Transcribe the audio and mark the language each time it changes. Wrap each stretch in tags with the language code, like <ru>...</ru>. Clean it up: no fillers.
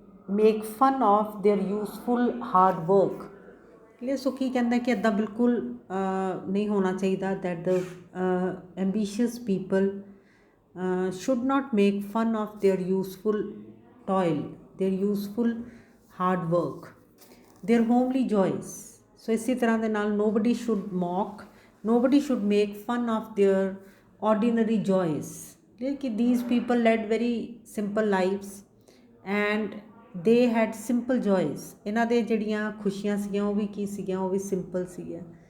<en>Make fun of their useful hard work. Clear.</en> <pa>ਸੋ ਕੀ ਕਹਿੰਦਾ ਕਿ ਇੱਦਾਂ ਬਿਲਕੁਲ ਨਹੀਂ ਹੋਣਾ ਚਾਹੀਦਾ,</pa> <en>That the ambitious people should not make fun of their useful toil, their useful hard work, their homely joys. So</en> <pa>ਇਸੇ ਤਰ੍ਹਾਂ ਦੇ ਨਾਲ</pa> <en>nobody should mock, nobody should make fun of their ordinary joys। ਕਿ these people led very simple lives and they had simple joys।</en> <pa>ਇਹਨਾਂ ਦੇ ਜਿਹੜੀਆਂ ਖੁਸ਼ੀਆਂ ਸੀਗੀਆਂ ਉਹ ਵੀ ਕੀ ਸੀਗੀਆਂ, ਉਹ ਵੀ ਸਿੰਪਲ ਸੀਗੀਆਂ।</pa>